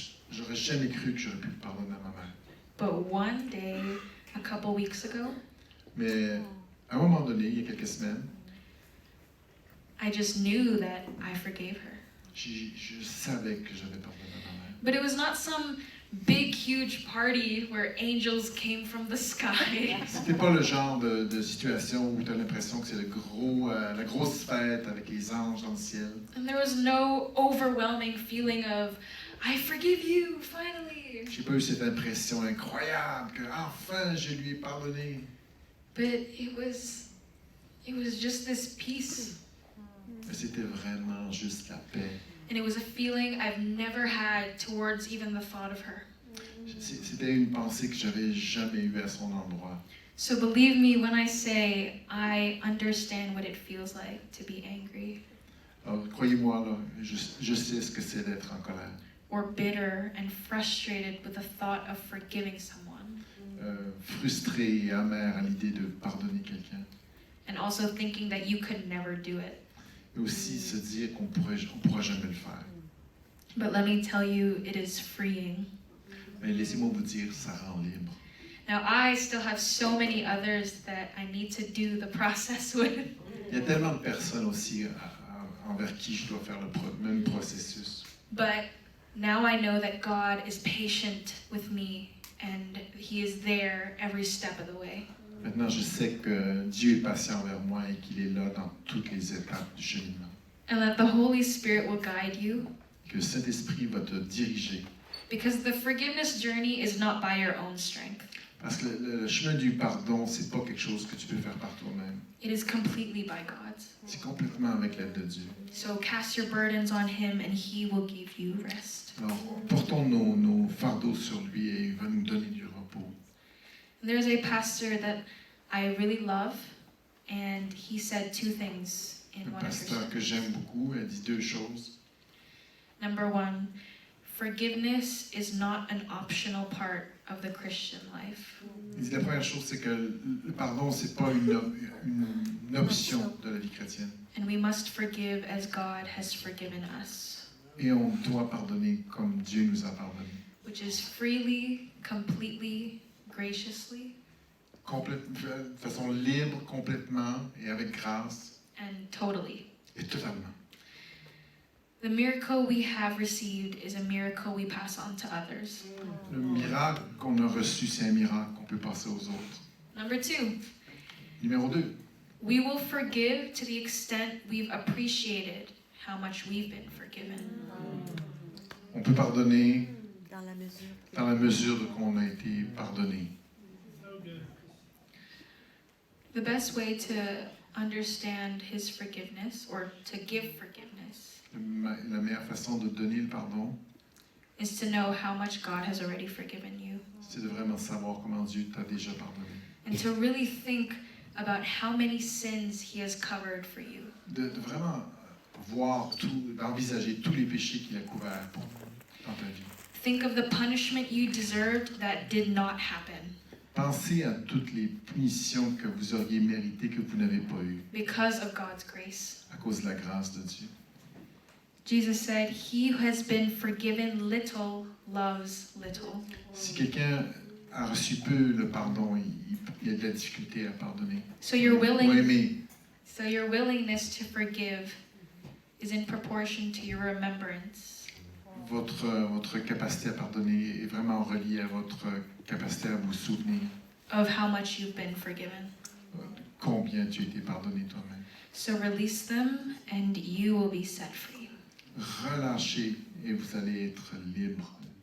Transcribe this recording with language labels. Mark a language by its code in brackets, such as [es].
[fr] J'aurais jamais cru que j'aurais pu pardonner à ma mère. [en] But one day, a couple weeks ago, [fr] Mais à un moment donné, il y a quelques semaines, [en] I just knew that I forgave her. [fr] je savais que j'avais pardonné à ma mère. [en] But it was not some big, huge party where angels came from the sky. [fr] C'était pas le genre de situation où tu as l'impression que c'est la grosse fête avec les anges dans le ciel. [en] And there was no overwhelming feeling of I forgive you, finally. [fr] J'ai pas eu cette impression incroyable que enfin je lui ai pardonné. [en] But it was just this peace. [fr] Mais c'était vraiment juste la paix. [en] And it was a feeling I've never had towards even the thought of her. [fr] C'était une pensée que j'avais jamais eue à son endroit. [en] So believe me when I say I understand what it feels like to be angry. [fr] Alors, croyez-moi, là, je sais ce que c'est d'être en colère. [en] Or bitter and frustrated with the thought of forgiving someone. [fr] Frustré et amer à l'idée de pardonner quelqu'un. [en] And also thinking that you could never do it. [fr] Et aussi se dire qu'on pourra jamais le faire. [en] But let me tell you, it is freeing. [fr] Mais laissez-moi vous dire, ça rend libre. [en] Now I still have so many others that I need to do the process with. [fr] Il y a tellement de personnes aussi envers qui je dois faire le même processus. [en] But now I know that God is patient with me and He is there every step of the way. [fr] Maintenant, je sais que Dieu est patient envers moi et qu'il est là dans toutes les étapes du cheminement. [en] And that the Holy Spirit will guide you. [fr] Que le Saint-Esprit va te diriger. [en] Because the forgiveness journey is not by your own strength. [fr] Parce que le chemin du pardon, c'est pas quelque chose que tu peux faire par toi-même. [en] It is completely by God's. [fr] C'est complètement avec l'aide de Dieu. [en] So cast your burdens on Him and He will give you rest. [fr] Alors, portons nos fardeaux sur lui et il va nous donner du repos. [en] There's a pastor that I really love, and he said two things in [fr] Un [en] one of his [fr] pasteur que j'aime beaucoup, elle dit deux choses. [en] Number one, forgiveness is not an optional part of the Christian life. [fr] Il dit la première chose, c'est que le pardon, c'est pas une option de la vie chrétienne. [en] And we must forgive as God has forgiven us. [fr] Et on doit pardonner comme Dieu nous a pardonné. [en] Which is freely, completely, graciously. [fr] De façon libre, complètement et avec grâce. [en] And totally. [fr] Et totalement. [en] The miracle we have received is a miracle we pass on to others. [fr] Le miracle qu'on a reçu, c'est un miracle qu'on peut passer aux autres. [en] Number two. [fr] Numéro 2. [en] We will forgive to the extent we've appreciated how much we've been forgiven. [fr] On peut pardonner dans la mesure qu'on a été pardonné. [en] The best way to understand His forgiveness or to give forgiveness [fr] La meilleure façon de donner le pardon, [en] is to know how much God has already forgiven you. [fr] c'est de vraiment savoir comment Dieu t'a déjà pardonné. [en] And to really think about how many sins He has covered for you. [fr] De vraiment voir d'envisager tous les péchés qu'il a couverts dans ta vie. [en] Think of the punishment you deserved that did not happen. [fr] Pensez à toutes les punitions que vous auriez méritées que vous n'avez pas eues [en] Because of God's grace. [fr] à cause de la grâce de Dieu. [en] Jesus said, "He who has been forgiven little loves little." [fr] Si quelqu'un a reçu peu le pardon, il a de la difficulté à pardonner. [en] So your [fr] Ou aimer. [en] willingness to forgive is in proportion to your remembrance. [fr] Votre capacité à pardonner est vraiment reliée à votre capacité à vous souvenir [en] Of how much you've been forgiven. [fr] combien tu as été pardonné toi-même. [en] So release them and you will be set free. [fr] Relâchez et vous allez être libre.